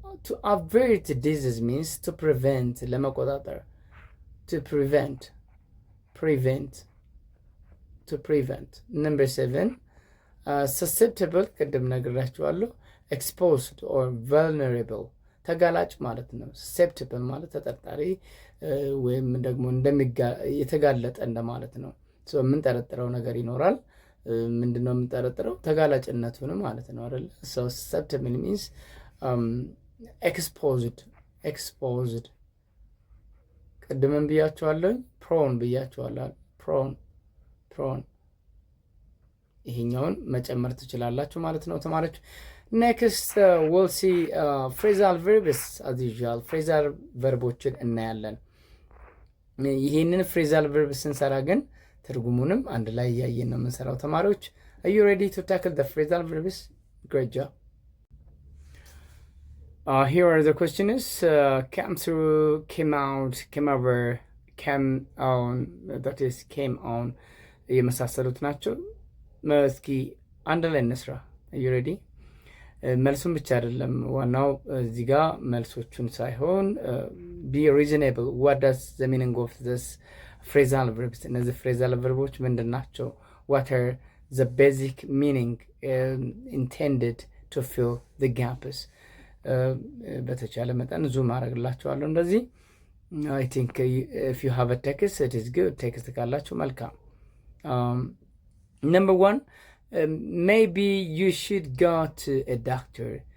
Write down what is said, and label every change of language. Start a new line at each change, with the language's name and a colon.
English: To avert disease means to prevent
Amharic: ለመቆጣጠር
English: to prevent to prevent. Number 7 susceptible
Amharic: ቅድም ነግራችኋለሁ።
English: exposed or vulnerable
Amharic: ተጋላጭ ማለት ነው። susceptible ማለት ተጠርጣሪ ወይም ደግሞ የተጋለጠ እንደማለት ነው። የምንጠረጥረው ነገር ይኖራል። ምንድነው የምንጠረጥረው? ተጋላጭነቱን ማለት ነው አይደል?
English: so susceptible means exposed
Amharic: ቅድምም ብያችኋለሁ። prone ብያችኋለሁ። prone ይሄኛውን መጨመር ትችላላችሁ ማለት ነው ተማሪዎች።
English: next we'll see phrasal verbs as usual።
Amharic: phrasal verboችን እናያለን። ይሄንን phrasal verb ስንሰራ ግን ትርጉሙንም አንድ ላይ ያየን ነው የምንሰራው ተማሪዎች።
English: are you ready to tackle the phrasal verbs? Great job. Here are the questions. Came through, came out, came over, came on, that is came on
Amharic: የመሳሰሉት ናቸው። እስኪ አንድ ላይ እንስራ።
English: are you ready?
Amharic: መልሱን ብቻ አይደለም ዋናው እዚህ ጋር መልሶቹን ሳይሆን
English: be reasonable. What does the meaning of this phrasal verbs?
Amharic: እነዚህ phrasal verbs ምንድን ናቸው?
English: What are the basic meaning intended to fill the gaps?
Amharic: በተቻለ መጠን ዙም አደርግላችኋለሁ እንደዚህ።
English: I think if you have a text it is good. text
Amharic: ካላችሁ መልካም።
English: Number 1 maybe you should go to a doctor.